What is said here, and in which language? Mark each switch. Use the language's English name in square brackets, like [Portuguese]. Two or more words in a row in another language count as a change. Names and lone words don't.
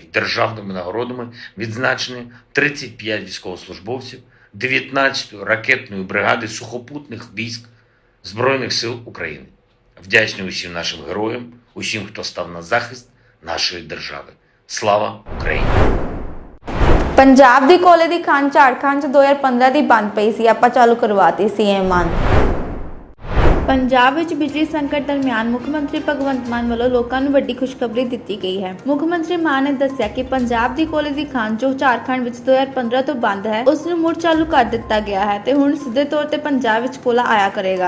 [Ukrainian] Державними нагородами відзначені 35 військовослужбовців 19-ї ракетної бригади сухопутних військ Збройних сил України. Вдячний усім нашим героям, усім, хто став на захист нашої держави. Слава Україні! [Punjabi] ਪੰਜਾਬ ਦੀ ਕੋਲੇ ਦੀ ਖਾਨ ਝਾਰਖੰਡ 'ਚ 2015 ਦੀ ਬੰਦ ਪਈ ਸੀ। ਆਪਾਂ ਚਾਲੂ ਕਰਵਾਤੀ ਸੀ ਇਹ ਮਾਨ। ਪੰਜਾਬ ਵਿੱਚ ਬਿਜਲੀ ਸੰਕਟ ਦਰਮਿਆਨ ਮੁੱਖ ਮੰਤਰੀ ਭਗਵੰਤ ਮਾਨ ਵੱਲੋਂ ਲੋਕਾਂ ਨੂੰ ਵੱਡੀ ਖੁਸ਼ਖਬਰੀ ਦਿੱਤੀ ਗਈ ਹੈ। ਮੁੱਖ ਮੰਤਰੀ ਮਾਨ ਨੇ ਦੱਸਿਆ ਕਿ ਪੰਜਾਬ ਦੀ ਕੋਲੇ ਦੀ ਖਾਨ ਜੋ ਝਾਰਖੰਡ ਵਿੱਚ 2015 ਤੋਂ ਬੰਦ ਹੈ, ਉਸ ਨੂੰ ਮੁੜ ਚਾਲੂ ਕਰ ਦਿੱਤਾ ਗਿਆ ਹੈ ਤੇ ਹੁਣ ਸਿੱਧੇ ਤੌਰ ਤੇ ਪੰਜਾਬ ਵਿੱਚ ਕੋਲਾ ਆਇਆ ਕਰੇਗਾ।